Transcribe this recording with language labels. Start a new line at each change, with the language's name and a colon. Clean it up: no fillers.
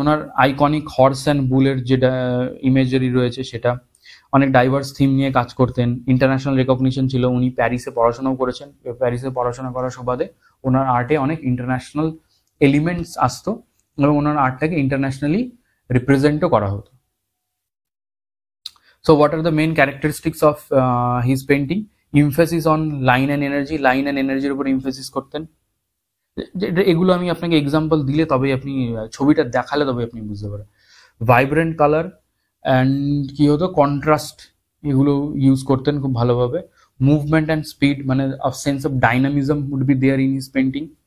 Bangla: Owner iconic horse and বুলের যেটা imagery রয়েছে সেটা, অনেক ডাইভার্স থিম নিয়ে কাজ করতেন, ইন্টারন্যাশনাল রেকগনিশন ছিল, উনি প্যারিসে পড়াশোনাও করেছেন, প্যারিসে পড়াশোনা করার সুবাদে ওনার আর্টে অনেক ইন্টারন্যাশনাল এলিমেন্টস আসতো এবং ওনার আর্টটাকে ইন্টারন্যাশনালি রিপ্রেজেন্টও করা হতো।
English: So what are the main characteristics of his painting? Emphasis on line and energy, line and energy
Bangla: উপর
English: emphasis
Bangla: করতেন। এগুলো আমি আপনাকে এক্সাম্পল দিলে তবেই আপনি ছবিটা দেখালে তবে আপনি বুঝতে পারেন।
English: vibrant colour and
Bangla: কি হতো, কন্ট্রাস্ট, এগুলো ইউজ করতেন খুব ভালোভাবে।
English: movement and speed,
Bangla: মানে
English: Sense of dynamism would be there in his painting.